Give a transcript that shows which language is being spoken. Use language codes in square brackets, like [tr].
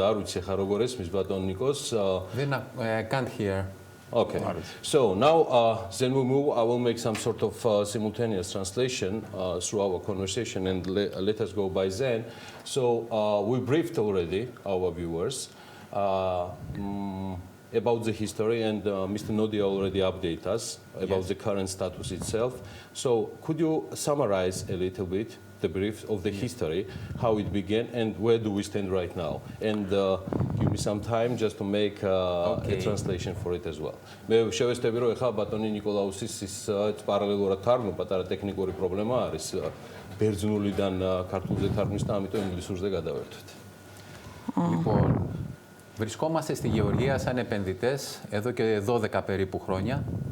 [ka] არ ვიცი ხა როგორ ესმის ბატონ ნიკოს. [en] I can't hear. Okay. So now then we move. I will make some sort of simultaneous translation through our conversation and let us go by then. So we briefed already our viewers about the history and Mr. Nodia already updated us about the current status itself. So could you summarize a little bit the brief of the history, how it began and where do we stand right now? And give me some time just to make a translation for it as well. [ka] მე შევესწრები რომ ეხლა ბატონი ნიკოლაუსის ის პარალელურად თარგმნა, პატარა ტექნიკური პრობლემა არის ბერძნულიდან ქართულზე თარგმნის და ამიტომ ინგლისურზე გადავერთვით. [el] Λοιπόν, βρισκόμαστε στη Γεωργία σαν επενδυτές εδώ και 12 περίπου χρόνια.